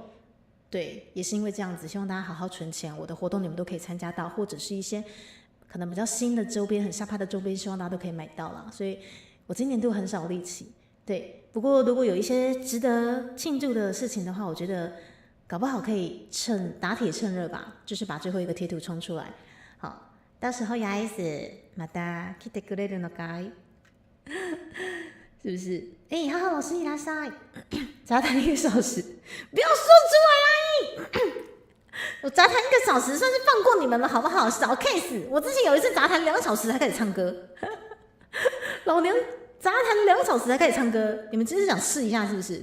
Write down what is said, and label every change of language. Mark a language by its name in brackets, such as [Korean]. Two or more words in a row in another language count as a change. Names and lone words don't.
[Chinese] 对，也是因为这样子，希望大家好好存钱，我的活动你们都可以参加到，或者是一些可能比较新的周边、很下趴的周边，希望大家都可以买到啦。所以我今年度很少力气。对，不过如果有一些值得庆祝的事情的话，我觉得搞不好可以打铁趁热吧，就是把最后一个贴图冲出来。好，到时候 [Japanese] 牙医师また来てくれるのかい？ [Chinese] 是不是？哈哈，老师你来噻，杂谈1个小时，不要说出来啦！我杂谈1个小时算是放过你们了，好不好？小 case， 我之前有一次杂谈2小时才开始唱歌，老娘杂谈2小时才开始唱歌，你们真是想试一下是不是？